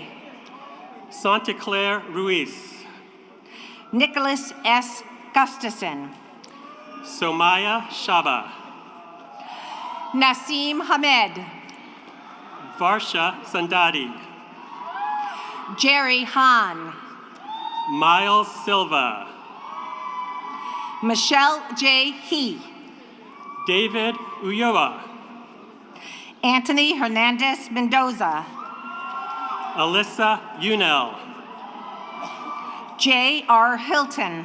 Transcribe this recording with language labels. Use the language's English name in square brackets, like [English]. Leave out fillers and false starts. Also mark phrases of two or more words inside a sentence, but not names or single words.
[English] Santa Claire Ruiz. Nicholas S. Gustafson. Somaya Shaba. Nasim Hamed. Varsha Sandadi. Jerry Hahn. Miles Silva. Michelle J. He. David Ulloa. Anthony Hernandez Mendoza. Alyssa Unel. J. R. Hilton.